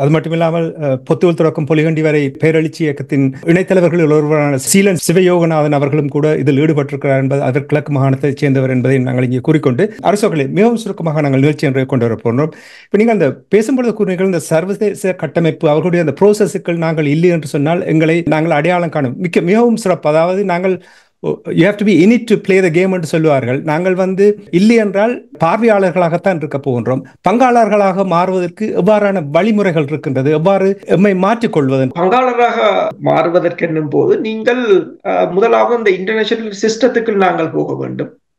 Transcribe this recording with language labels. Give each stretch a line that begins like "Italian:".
Tamil: அது மட்டுமில்லாமல் பொத்துவல் தொடக்கம் பொலிகண்டி வரை பேரெழுச்சி இயக்கத்தின் இணைத்தலைவர்களில் ஒருவரான சீலன் சிவயோகநாதன் அவர்களும் கூட இதில் ஈடுபட்டிருக்கிறார் என்பது அதற்கு கிழக்கு மாகாணத்தைச் சேர்ந்தவர் என்பதை நாங்கள் இங்கே கூறிக்கொண்டு அரசுகளை மிகவும் சுருக்கமாக நாங்கள் நிகழ்ச்சி என்று கொண்டு வரப்போகிறோம். இப்போ நீங்கள் அந்த பேசும்பொழுது கூறினீர்கள் இந்த சர்வதேச கட்டமைப்பு அவர்களுடைய அந்த ப்ரோசஸுக்கள் நாங்கள் இல்லை என்று சொன்னால் எங்களை நாங்கள் அடையாளம் காணும் மிகவும் சிறப்பு. அதாவது நாங்கள்
English: you have to be in it to play the game
Tamil: என்று சொல்லுவார்கள். நாங்கள் இல்லை என்றால் பார்வையாளர்களாகத்தான் இருக்க போகின்றோம். பங்காளர்களாக மாறுவதற்கு எவ்வாறான வழிமுறைகள் இருக்கின்றது, எவ்வாறு எம்மை மாற்றிக்கொள்வது? பங்காளராக மாறுவதற்கு என்னும் போது நீங்கள் முதலாவது இந்த இன்டர்நேஷனல் சிஸ்டத்துக்கு நாங்கள் போக வேண்டும்.